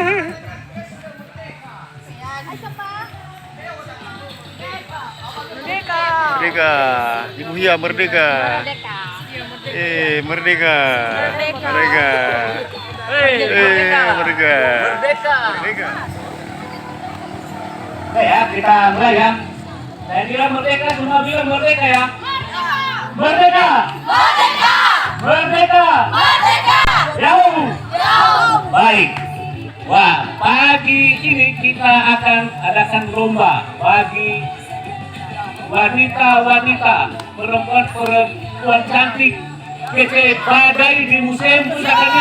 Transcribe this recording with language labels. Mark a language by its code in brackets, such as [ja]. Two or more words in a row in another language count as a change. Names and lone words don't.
[id] Merdeka. Merdeka. Ibu Hia merdeka. Merdeka. Merdeka. Merdeka. Merdeka. Merdeka. Merdeka. Oke ya, kita mulai ya. Saya bilang merdeka, semua bilang merdeka ya. Merdeka. Merdeka. Merdeka. Merdeka. Jauh. Jauh. Baik. Wah, pagi ini kita akan adakan lomba bagi wanita-wanita, perempuan cantik PT Badai di Museum Pusakanya.